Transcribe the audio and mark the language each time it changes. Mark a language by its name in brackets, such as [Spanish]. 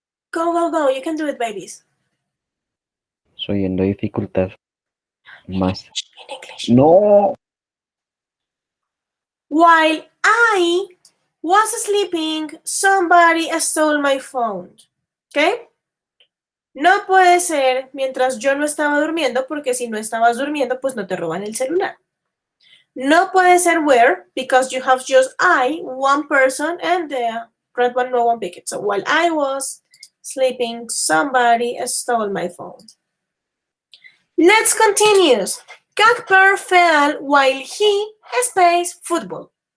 [English] Go, go, go. You can do it, babies. [Spanish] Subiendo dificultad. Más. [English] In English. No. While I was sleeping, somebody stole my phone. [Spanish] ¿Ok? No puede ser mientras yo no estaba durmiendo, porque si no estabas durmiendo, pues no te roban el celular. No puede ser [English] where, because you have just I, one person, and the red one, no one picked it. So while I was sleeping, somebody stole my phone. Let's continue. Cagper fell while he space football.